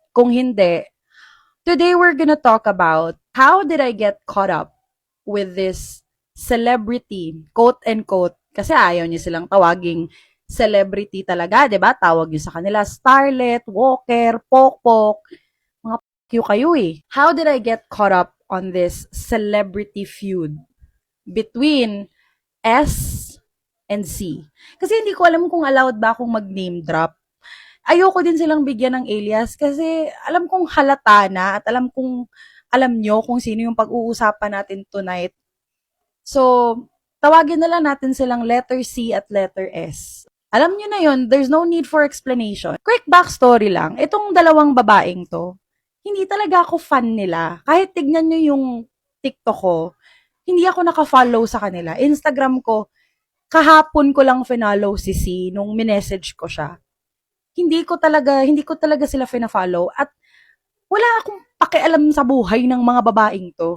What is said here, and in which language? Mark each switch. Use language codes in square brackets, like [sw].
[tl] Kung hindi, [en] today we're gonna talk about how did I get caught up with this celebrity, quote and quote, [tl] kasi ayaw niyo silang tawaging celebrity talaga, 'di ba? Tawag niyo sa kanila starlet, walker, pokpok, mga kayo eh. [en] How did I get caught up on this celebrity feud between S and C? [tl] Kasi hindi ko alam kung allowed ba akong mag-name drop. Ayoko din silang bigyan ng alias kasi alam kong halata na at alam nyo kung sino yung pag-uusapan natin tonight. So, tawagin na lang natin silang letter C at letter S. Alam nyo na yun, [en] there's no need for explanation. Quick backstory [tl] lang, itong dalawang babaeng to, hindi talaga ako fan nila. Kahit tignan nyo yung TikTok ko, hindi ako naka-follow sa kanila. Instagram ko, kahapon ko lang finollow si C nung minessage ko siya. Hindi ko talaga sila fina-follow at wala akong pakialam sa buhay ng mga babaeng to.